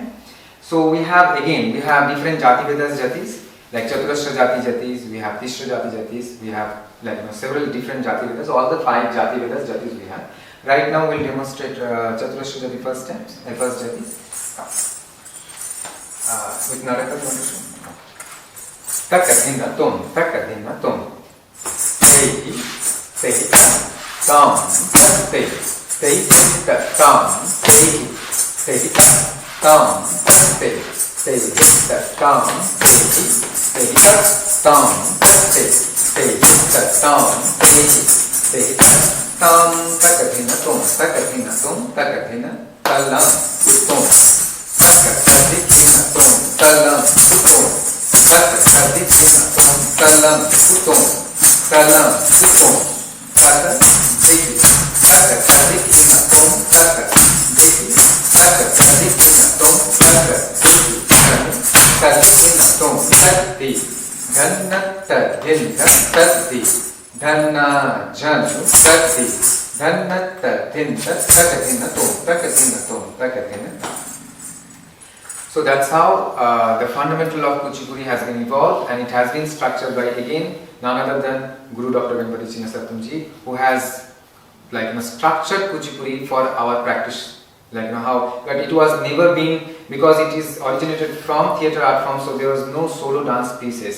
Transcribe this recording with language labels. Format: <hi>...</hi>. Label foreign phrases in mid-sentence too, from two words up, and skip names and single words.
<en>So we have different Jati Vedas Jatis, like Chaturashra Jati Jatis, we have Tishra Jati Jatis, we have several different Jati Vedas, all the 5 Jati Vedas Jatis we have. Right now we will demonstrate Chaturashra Jati first Jatis. With Naraka condition. Takadhina Tom, Takadhina Tom. Tehi, Tehi, Tam, Tehi, Tehi, Tam, Tehi, Tehi, Tam, Tehi, Tehi, Tam, Tehi, Tehi, Tam, Tehi, Tehi, Tam, Tehi, Tehi, Tam, Takadhina Tom, Takadhina Tom, Takadhina Talam, Tom, Takadhina Tom, Talam, Tom, Takadhina Tom, Talam, Tom, Talam, Tom, Tata, Deki, Tata, Kadikina, Tom, Tata, Deki, Tata, Kadikina, Tom, Tata, Deki, Kadikina, Tom, Tati, Dhannatta, Dhinna, Tati, Dhanna, Janu, Tati, Dhannatta, Dhinna, Takadina, Tom, Takadina, Tom, Takadina. So that's how the fundamental of Kuchipuri has been evolved, and it has been structured by again none other than Guru Dr. Venkateswaran Satam, who has structured Kuchipuri for our practice. But it was never been, because it is originated from theatre art form, so there was no solo dance pieces.</en>